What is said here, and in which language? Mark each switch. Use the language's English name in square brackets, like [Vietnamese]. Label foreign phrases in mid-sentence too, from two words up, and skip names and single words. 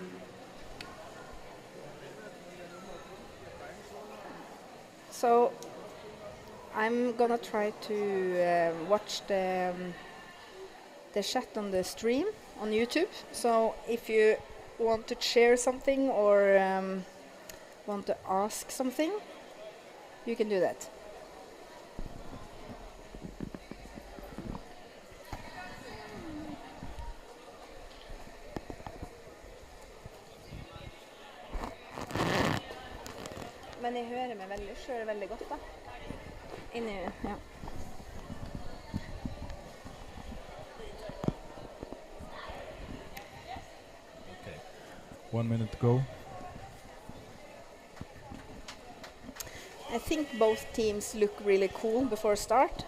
[English] So I'm gonna try to watch the chat on the stream on YouTube. So if you want to share something or want to ask something, you can do that. [Norwegian] Men jeg hører meg selv veldig godt da. Inni, ja. [English] Okay. 1 minute to go. I think both teams look really cool before start.